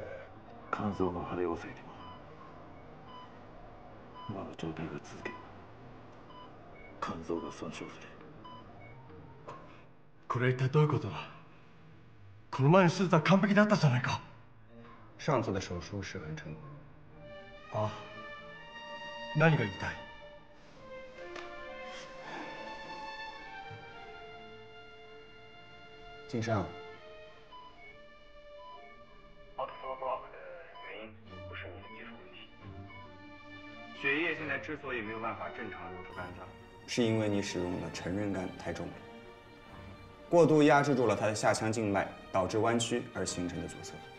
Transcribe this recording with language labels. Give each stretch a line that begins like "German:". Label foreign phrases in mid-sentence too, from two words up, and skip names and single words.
Japanese: 肝臓の腫れを防いでも今の状態が続けば肝臓が損傷する。これは一体どういうことだ？この前の手術は完璧だったじゃないか。
Chinese: 上次的手术是很成功。
Japanese: あ、何が言いたい？
Chinese: 井上，原因不是你的技术问题。血液现在之所以没有办法正常流出肝脏，是因为你使用的成人肝太重了，过度压制住了它的下腔静脉，导致弯曲而形成的阻塞。